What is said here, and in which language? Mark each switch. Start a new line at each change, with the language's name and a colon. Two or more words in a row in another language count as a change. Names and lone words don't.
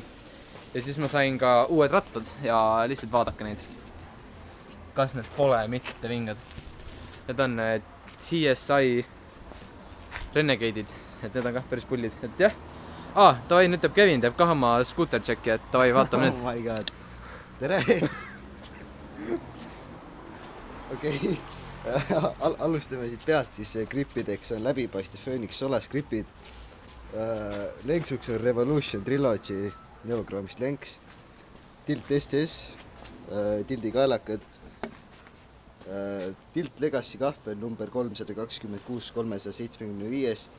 Estonian: Ja siis ma sain ka uued rattad ja lihtsalt vaadake neid. Kas need pole mitte vingad. Need on TSI Renegade'id, et need on kah päris pullid, et jah. Tavai, nüüd teeb Kevin, teeb kah oma
English: scooter checki,
Estonian: et tavai, vaatame nüüd.
English: Oh my god,
Estonian: tere! Okei, alustame siit pealt, siis gripideks on läbipaistev Phoenix Solas gripid. Lenksuks on Revolution Trilogy Neochrome'ist lenks, Tilt STS, Tildi kaelakad, Tilt Legacy kahvel number 326 375.